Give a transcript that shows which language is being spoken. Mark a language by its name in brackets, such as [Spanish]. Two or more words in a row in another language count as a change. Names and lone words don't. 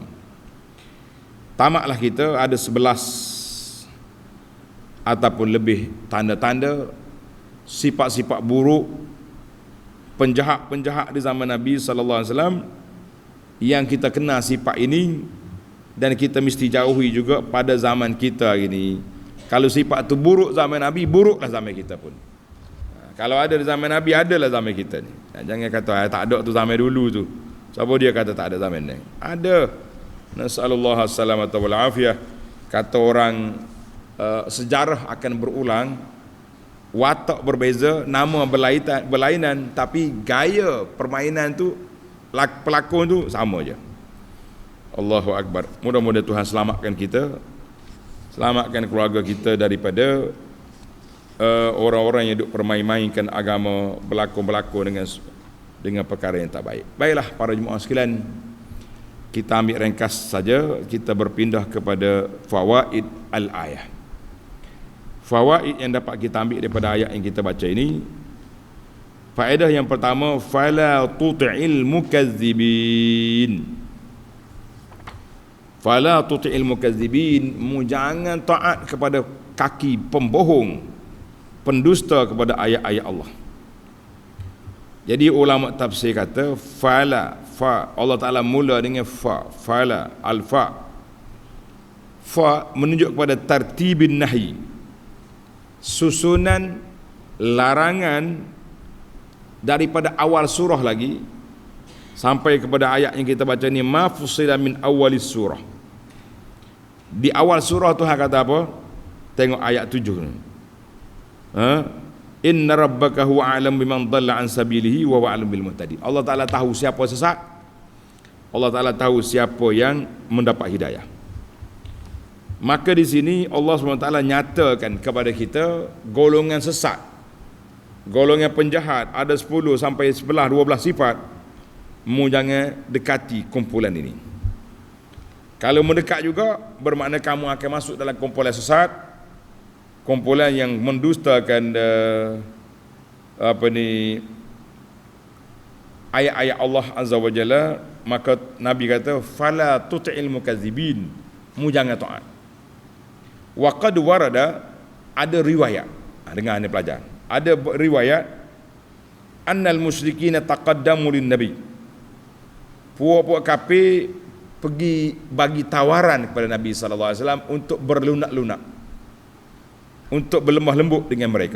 [Malay] Tamaklah kita ada 11 ataupun lebih tanda-tanda sifat-sifat buruk penjahat-penjahat di zaman Nabi [Arabic] صلى الله عليه وسلم, [Malay] yang kita kenal sifat ini dan kita mesti jauhi juga pada zaman kita ini. Kalau sifat tu buruk zaman Nabi, buruklah zaman kita pun. Kalau ada di zaman Nabi, adalah zaman kita ni. Jangan kata tak ada tu zaman dulu tu. Siapa dia kata tak ada zaman ni? Ada. [Arabic] نسأل الله عليه والعافية. [Malay] Kata orang sejarah akan berulang, watak berbeza, nama berlainan, tapi gaya permainan tu, pelakon tu sama je. [Arabic] الله أكبر. [Malay] Mudah-mudahan Tuhan selamatkan kita, selamatkan keluarga kita daripada orang-orang yang duk permain-mainkan agama, berlakon-berlakon dengan perkara yang tak baik. Baiklah para jemaah sekalian, kita ambil ringkas saja, kita berpindah kepada [Arabic] فوائد الآية. [Malay] Fawaid yang dapat kita ambil daripada ayat yang kita baca ini. Faedah yang pertama, [Arabic] فلا تطع المكذبين. فلا تطع المكذبين, [Malay] jangan taat kepada kaki pembohong, pendusta kepada ayat-ayat Allah. Jadi ulama tafsir kata fala, fa, Allah Taala mula dengan fa, fala, al-fa. Fa menunjuk kepada [Arabic] ترتيب النهي, [Malay] susunan larangan daripada awal surah lagi sampai kepada ayat yang kita baca ni, [Arabic] ما فصل من أول السورة. [Malay] Di awal surah Tuhan kata apa? Tengok ayat 7 ni. [Arabic] إن ربك هو أعلم بمن ضل عن سبيله وهو أعلم بالمهتدين. [Malay] Allah Taala tahu siapa sesat. Allah Taala tahu siapa yang mendapat hidayah. Maka di sini Allah SWT nyatakan kepada kita golongan sesat, golongan penjahat, ada 10 sampai 11, 12 sifat. Mu jangan dekati kumpulan ini. Kalau mendekat juga, bermakna kamu akan masuk dalam kumpulan sesat, kumpulan yang mendustakan ayat-ayat Allah [Arabic] عز وجل. [Malay] Maka Nabi kata [Arabic] فلا تطع المكذبين, [Malay] mu jangan taat. [Arabic] وقد ورد, [Malay] ada riwayat, dengar ni pelajar, ada riwayat [Arabic] أن المشركين تقدموا للنبي, [Malay] puak-puak kafir pergi bagi tawaran kepada Nabi [Arabic] صلى الله عليه وسلم [Malay] untuk berlunak-lunak, untuk berlemah lembut dengan mereka.